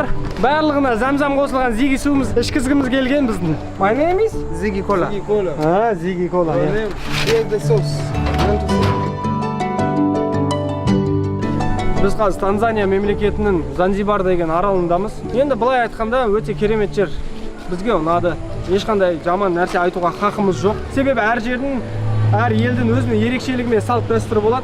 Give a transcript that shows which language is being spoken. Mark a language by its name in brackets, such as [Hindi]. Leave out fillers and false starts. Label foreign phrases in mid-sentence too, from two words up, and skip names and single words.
[Kazakh] Барлығына зәмзәм қосылған зиги суымыз ішкізгіміз келген біздің. [English] My name is Ziggy Cola. Ziggy Cola. Ziggy Cola. Here's the sauce. [Kazakh] Біз қазір Танзания мемлекетінің Занзибар деген аралындамыз. Енді былай айтқанда өте керемет жер. Бізге ұнады. Ешқандай жаман нәрсе айтуға хақымыз жоқ. Себебі әр жердің, әр елдің өзінің ерекшелігі мен салт дәстүрі болады.